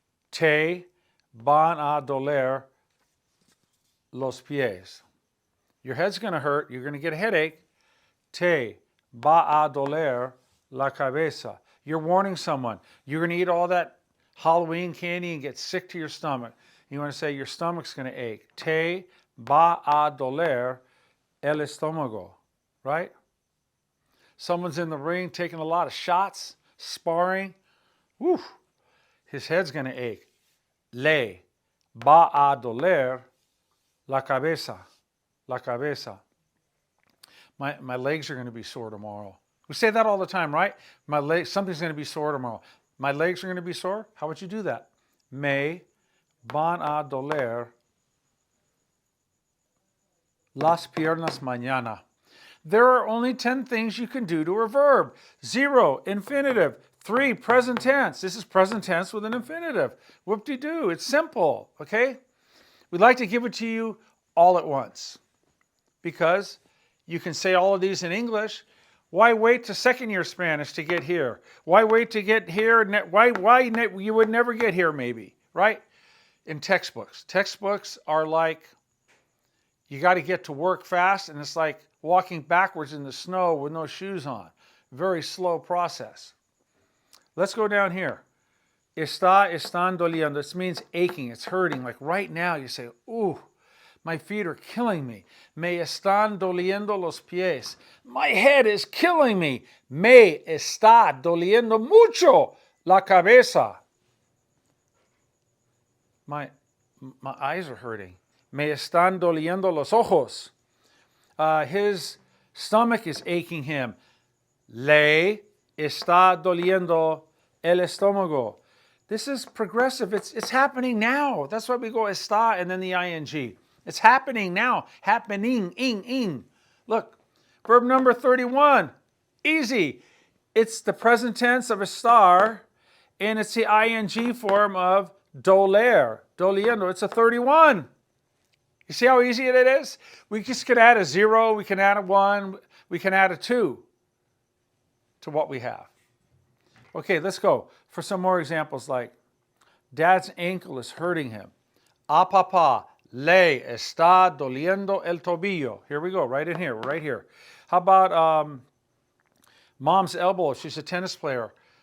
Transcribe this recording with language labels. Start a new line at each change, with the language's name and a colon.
Spanish: Te van a doler los pies.
English: Your head's going to hurt. You're going to get a headache.
Spanish: Te va a doler la cabeza.
English: You're warning someone. You're going to eat all that Halloween candy and get sick to your stomach. You want to say your stomach's going to ache.
Spanish: Te va a doler el estómago.
English: Right? Someone's in the ring taking a lot of shots, sparring.
Spanish: Woo!
English: His head's going to ache.
Spanish: Le va a doler la cabeza. La cabeza.
English: My legs are going to be sore tomorrow. We say that all the time, right? Something's going to be sore tomorrow. My legs are going to be sore? How would you do that?
Spanish: Me van a doler las piernas mañana.
English: There are only 10 things you can do to a verb. 0, infinitive. 3, present tense. This is present tense with an infinitive. Whoop-de-doo. It's simple, okay? We'd like to give it to you all at once, because you can say all of these in English. Why wait to second year Spanish to get here? Why wait to get here? Why you would never get here maybe, right? In textbooks. Textbooks are like, you got to get to work fast, and it's like walking backwards in the snow with no shoes on. Very slow process. Let's go down here.
Spanish: Están doliendo.
English: This means aching. It's hurting. Like right now you say, ooh, my feet are killing me.
Spanish: Me están doliendo los pies.
English: My head is killing me.
Spanish: Me está doliendo mucho la cabeza.
English: My eyes are hurting.
Spanish: Me están doliendo los ojos.
English: His stomach is aching him.
Spanish: Le está doliendo el estómago.
English: This is progressive. It's happening now. That's why we go está and then the ing. It's happening now. Happening, ing. Look, verb number 31. Easy. It's the present tense of estar, and it's the ing form of doler, doliendo. It's a 31. You see how easy it is? We just can add a 0, we can add a 1, we can add a 2 to what we have. Okay, let's go for some more examples like Dad's ankle is hurting him.
Spanish: A papá le está doliendo el tobillo.
English: Here we go, right in here, right here. How about Mom's elbow? She's a tennis player.